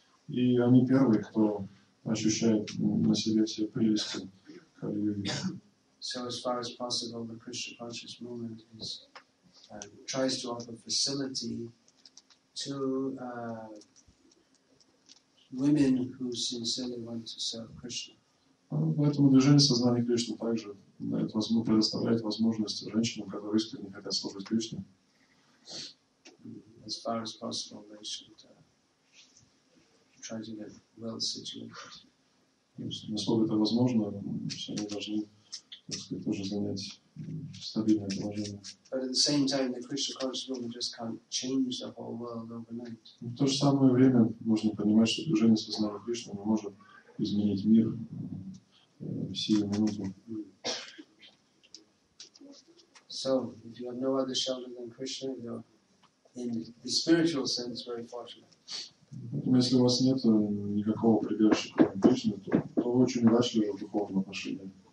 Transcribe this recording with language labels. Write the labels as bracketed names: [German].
[Russian] И они первые, кто ощущает на себе все прелести Кали-юги. [English] So as far as possible, the Krishna conscious movement tries to offer facility to women who sincerely want to serve Krishna. [Russian] Поэтому движение сознания Кришны также предоставляет возможность женщинам, которые искренне хотят служить Кришне. [English] As far as possible, they should try to get well situated. [Russian] Насколько это возможно, все они должны, так сказать, тоже занять стабильное положение. [English] But at the same time, the Krishna conscious movement just can't change the whole world overnight. [Russian] В то же самое время нужно понимать, что движение сознания Кришны не может изменить мир в сию минуту. [English] So, if you have no other shelter than Krishna, you're in the spiritual sense very fortunate. [Russian] Если у вас нет никакого прибежища, кроме Кришны, то вы очень удачливы в духовном отношении.